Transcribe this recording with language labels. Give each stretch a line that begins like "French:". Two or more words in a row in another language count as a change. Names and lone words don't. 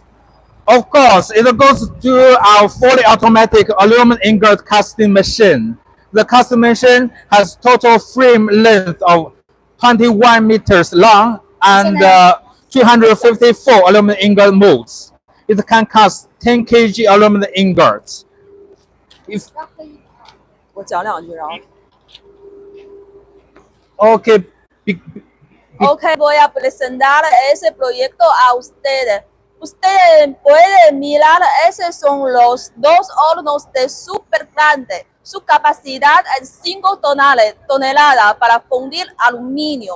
English: Of course, it goes to our fully automatic aluminum ingot casting machine. The casting machine has total frame length of 21 meters long and 254 aluminum ingot molds. It can cast 10 kg aluminum ingots. If,
Chinese: 我讲两句，然后。
English: okay,
Spanish: Ok, voy a presentar ese proyecto a ustedes. Ustedes pueden mirar, esos son los dos hornos de super grande. Su capacidad es 5 toneladas para fundir aluminio.